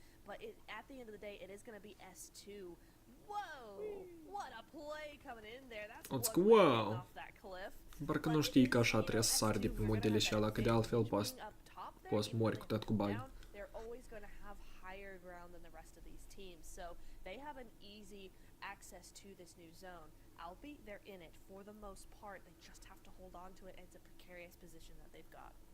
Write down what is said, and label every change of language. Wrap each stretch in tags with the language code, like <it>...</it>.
<en>But at the end of the day, it is going to be S2. Whoa! What a play coming in there. That's wow! Off that cliff.</en> <ro>Parcă nu știi că așa trebuie să sari de pe muntele și ala, că de altfel poți mori cu tot cu bug.</ro> <en>They're always going to have higher ground than the rest of these teams, so they have an easy access to this new zone. Alpi, they're in it for the most part. They just have to hold on to it. It's a precarious position that they've got.</en>